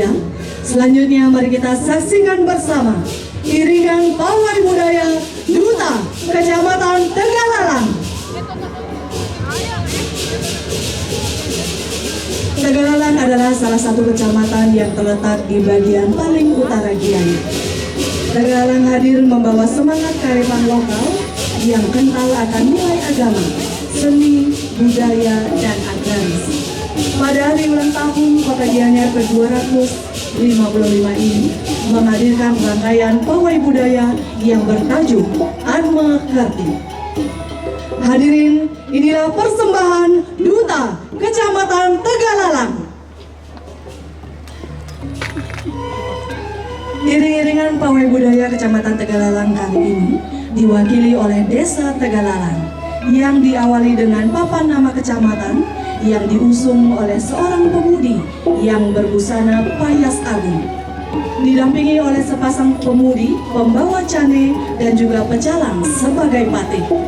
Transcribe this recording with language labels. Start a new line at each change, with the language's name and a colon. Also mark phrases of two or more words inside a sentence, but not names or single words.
Indonesian: Selanjutnya mari kita saksikan bersama iringan pawai budaya Duta Kecamatan Tegalalang. Tegalalang adalah salah satu kecamatan yang terletak di bagian paling utara Gianyar. Tegalalang hadir membawa semangat kearifan lokal yang kental akan nilai agama, seni, budaya, dan agraris. Pada hari ulang tahun Kota Gianyar ke-255 ini menghadirkan rangkaian pawai budaya yang bertajuk Atma Karti. Hadirin, inilah persembahan Duta Kecamatan Tegalalang. Iring-iringan pawai budaya Kecamatan Tegalalang kali ini diwakili oleh Desa Tegalalang yang diawali dengan papan nama kecamatan yang diusung oleh seorang pemudi yang berbusana payas agung, didampingi oleh sepasang pemudi pembawa cane dan juga pecalang sebagai patih.